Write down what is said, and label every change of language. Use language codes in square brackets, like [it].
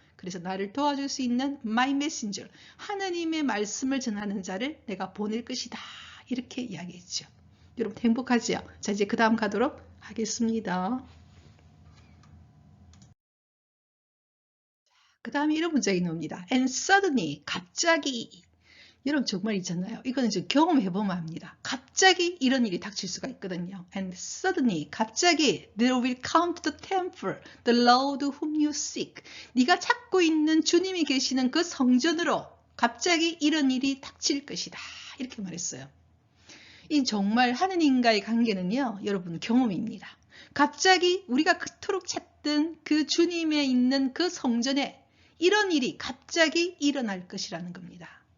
[ko] 그래서 나를 도와줄 수 있는 [en] my messenger, [ko] 하나님의 말씀을 전하는 자를 내가 보낼 것이다. 이렇게 이야기했죠. 여러분 행복하지요? 자, 이제 그 다음 가도록 하겠습니다. 그 다음에 이런 문장이 나옵니다. [en] And suddenly, [ko] 갑자기. 여러분 정말 있잖아요. 이거는 좀 경험해보면 합니다. 갑자기 이런 일이 닥칠 수가 있거든요. [en] And suddenly, [ko] 갑자기 [en] there will come to the temple the Lord whom you seek. [ko] 네가 찾고 있는 주님이 계시는 그 성전으로 갑자기 이런 일이 닥칠 것이다. 이렇게 말했어요. 이 정말 하느님과의 관계는요, 여러분 경험입니다. 갑자기 우리가 그토록 찾던 그 주님에 있는 그 성전에 이런 일이 갑자기 일어날 것이라는 겁니다.